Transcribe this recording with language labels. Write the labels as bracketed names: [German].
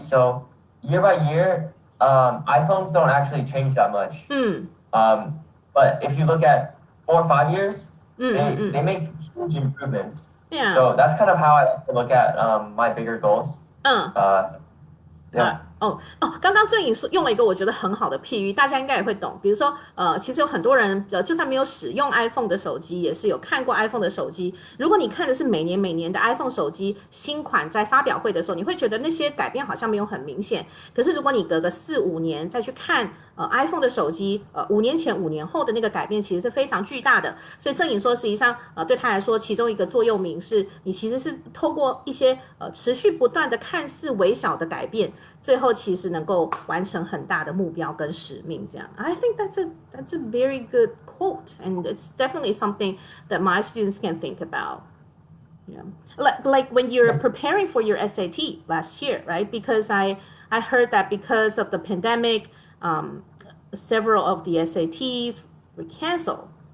[English] So year by year, iPhones don't actually change that much. But if you look at 4 or 5 years, they make huge improvements. Yeah. So that's kind of how I look at my bigger goals. Yeah. [Chinese] 刚刚郑颖用了一个我觉得很好的譬喻，大家应该也会懂。比如说，其实有很多人，就算没有使用 iPhone 的手机，也是有看过 iPhone 的手机。如果你看的是每年的 iPhone 手机新款在发表会的时候，你会觉得那些改变好像没有很明显。可是如果你隔个4、5年再去看iPhone 的手机，5年前、5年后的那个改变其实是非常巨大的。所以郑颖说，实际上对他来说，其中一个座右铭是你其实是透过一些持续不断的看似微小的改变，最后其实能够完成很大的目标跟使命。这样 [English] I think that's a very good quote, and it's definitely something that my students can think about. Yeah. Like when you're preparing for your SAT last year, right? Because I heard that because of the pandemic, several of the SATs were canceled.